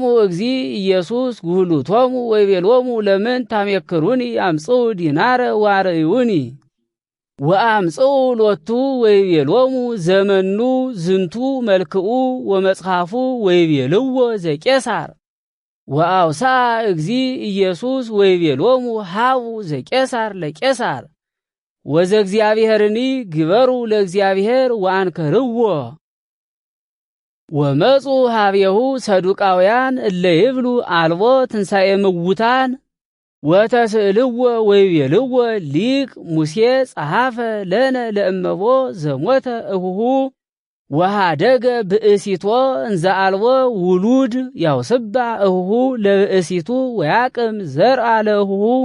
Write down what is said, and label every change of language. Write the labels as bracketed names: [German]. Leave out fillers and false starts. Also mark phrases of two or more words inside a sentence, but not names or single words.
[Geez] እግዚ ኢየሱስ ጉህሉቶሙ ወይቤሎሙ ለምን ታሜክሩኒ አምጽኡ ዲናረ ዋርዩኒ ወአምጽኡ ሎቱ ወይቤሎሙ ዘመኑ ዝንቱ መልክኡ ወመጽሐፉ ወይቤልዎ ዘቄሳር ወአውሳ እግዚ ኢየሱስ ወይቤሎሙ ሃቡ ዘቄሳር ለቄሳር ወዘእግዚአብሔርኒ ግበሩ ለእግዚአብሔር ወአንከርዎ ወመጹ ሀቤሁ ሰዱቃውያን እለ ይብሉ አልቦ ትንሣኤ ምውታን ወተስእልዎ ወይቤልዎ ሊቅ ሙሴ ጸሐፈ ለነ ለእመቦ ዘሞተ እሁሁ ወሃደገ ብእሲቶ እንዘ አልቦ ውሉድ ያውስባ እሁሁ ለብእሲቱ ወያቅም ዘርአ ለእሁሁ